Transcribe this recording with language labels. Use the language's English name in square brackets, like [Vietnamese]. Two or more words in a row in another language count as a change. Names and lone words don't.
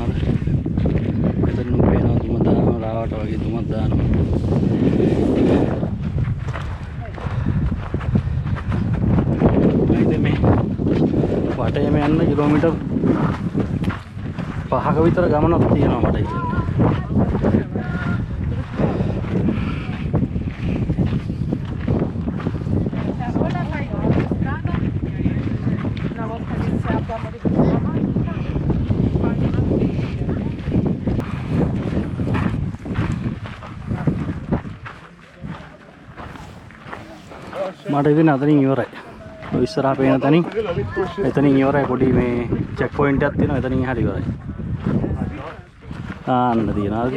[Sinhala] මෙතනින් පේනවා දුම දානවා ලාවට වගේ දුමක් දානවා. වටේම යන්න කිලෝමීටර් 5ක විතර ගමනක් තියෙනවා මට හිතෙන්නේ. [Italian] Una volta che si aprono di questa macchina, [Sinhala] මට ඉතින් අතනින් ඉවරයි. ඔය ඉස්සරහා පේන තැනින් එතනින් ඉවරයි. පොඩි මේ [English] check point [Sinhala] එකක් තියෙනවා. එතනින් හරි ඉවරයි. අන්න තියනවා.